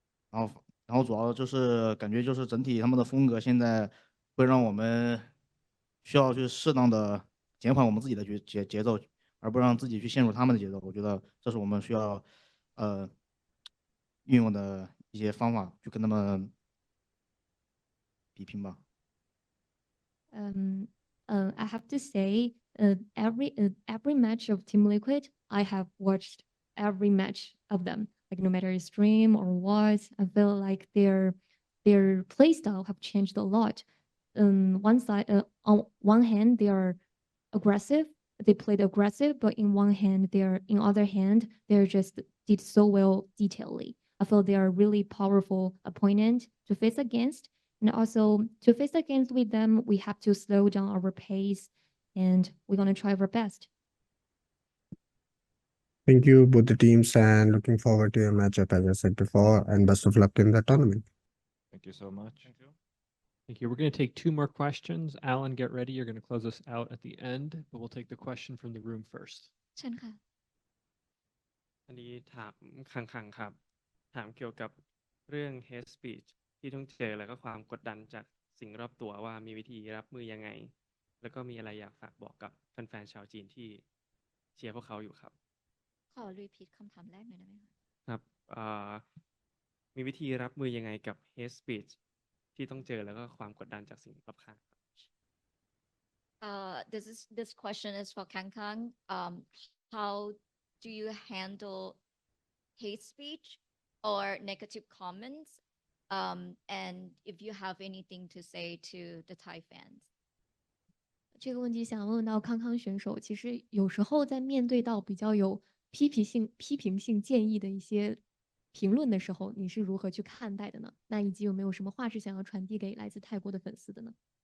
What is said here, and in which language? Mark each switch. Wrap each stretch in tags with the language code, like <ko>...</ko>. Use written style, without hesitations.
<zh>然后主要就是感觉就是整体他们的风格现在会让我们需要去适当的减缓我们自己的节奏，而不让自己去陷入他们的节奏。我觉得这是我们需要运用的一些方法，去跟他们比拼吧。</zh> <en>I have to say, every match of Team Liquid, I have watched every match of them. Like no matter stream or what, I feel like their play style have changed a lot. On one hand, they are aggressive. They played aggressive, but in other hand, they're just did so well detailedly. I feel they are a really powerful opponent to face against. And also to face against with them, we have to slow down our pace, and we're gonna try our best. Thank you, both the teams, and looking forward to your matchup, as I said before, and best of luck in the tournament. Thank you so much. Thank you. Thank you. We're going to take 2 more questions. Alan, get ready. You're going to close us out at the end, but we'll take the question from the room first.</en> <th>เชิญค่ะ อันนี้ถามคังๆครับ ถามเกี่ยวกับเรื่อง hate speech ที่ต้องเจอแล้วก็ความกดดันจากสิ่งรอบตัวว่ามีวิธีรับมือยังไง แล้วก็มีอะไรอยากฝากบอกกับแฟนๆชาวจีนที่เชียร์พวกเขาอยู่ครับ ขอรีพีทคำถามแรกหน่อยได้ไหมคะ ครับมีวิธีรับมือยังไงกับ hate speech ที่ต้องเจอแล้วก็ความกดดันจากสิ่งรอบข้างครับ</th> <en>This question is for Kang Kang. How do you handle hate speech or negative comments? And if you have anything to say to the Thai fans?</en> <zh>这个问题想问到康康选手，其实有时候在面对到比较有批评性建议的一些评论的时候，你是如何去看待的呢？那以及有没有什么话是想要传递给来自泰国的粉丝的呢？</zh>